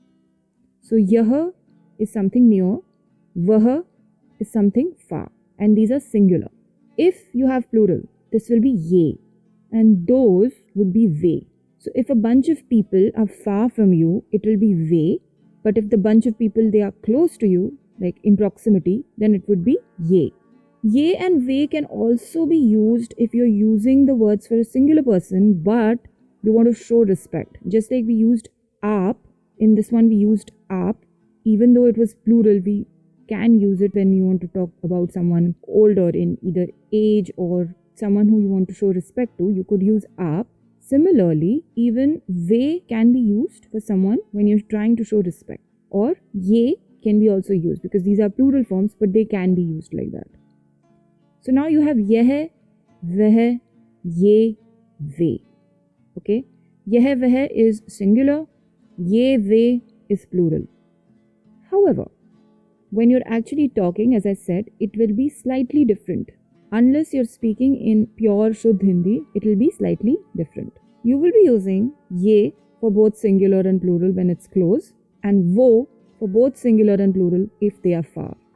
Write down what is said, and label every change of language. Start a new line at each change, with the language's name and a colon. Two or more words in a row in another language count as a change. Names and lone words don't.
English: So yah is something near, vah is something far. And these are singular. If you have plural, this will be ye. And those would be ve. So if a bunch of people are far from you, it will be ve. But if the bunch of people, they are close to you, like in proximity, then it would be ye. Ye and ve can also be used if you're using the words for a singular person, but you want to show respect. Just like we used aap, in this one we used aap. Even though it was plural, we can use it when you want to talk about someone older in either age or someone who you want to show respect to. You could use aap. Similarly, even ve can be used for someone when you're trying to show respect. Or ye can be also used because these are plural forms, but they can be used like that. So now you have
Hindi: yeh, veh, ye, ve.
English: Okay? Yeh, veh is singular.
Hindi: Ye, ve
English: is plural. However, when you're actually talking, as I said, it will be slightly different. Unless you're speaking in pure Shuddh Hindi, it will be slightly different. You will be using ye for both singular and plural when it's close, and wo for both singular and plural if they are far.